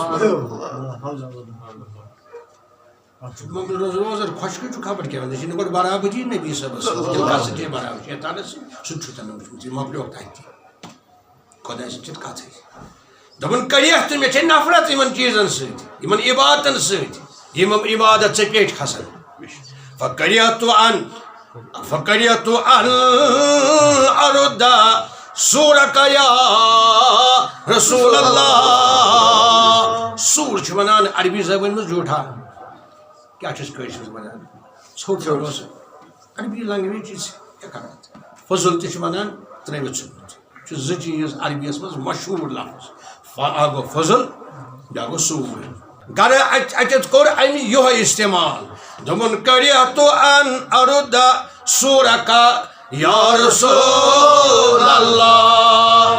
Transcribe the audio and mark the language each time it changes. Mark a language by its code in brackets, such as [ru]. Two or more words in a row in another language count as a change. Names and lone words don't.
[ks] روزر خۄشکٕے چھُ خبر کیٛاہ وَنان یہِ چھِنہٕ گۄڈٕ برابری نبی صٲبس دِل کَس چھِ برابر شیطانس سُہ تہِ چھُ تَنہٕ وٕچھمُت یہِ مۄکلیوکھ تَتہِ خۄداے سۭتۍ چھِ کَتھٕے دوٚپُن کٔرِتھ تہٕ مےٚ چھےٚ نفرت یِمن چیٖزن سۭتۍ یِمن عبادتن سۭتۍ یِم عبادت ژےٚ پیٚٹھۍ کھسان فکریت [ar] ان ارد سورک یا رسول اللہ [ks] سور چھِ ونان عربی زبٲنۍ منٛز جھوٗٹھا کیٛاہ چھُس کٲشرِس ونان ژھوٚٹ اوس عربی لنٛگویج چھِ کیٛاہ کران فضل تہِ چھِ ونان ترٛٲوِتھ ژھُنمُت چھُ زٕ چیٖز عربیَس منٛز مشہوٗر لفظ اکھ گوٚو فضل بیٛاکھ گوٚو سوٗر گرٕ اَتٮ۪تھ کوٚر اَمہِ یِہوے استعمال دوٚپُن کٔرِتھ [ar] ان ارد سورکا یا رسول اللہ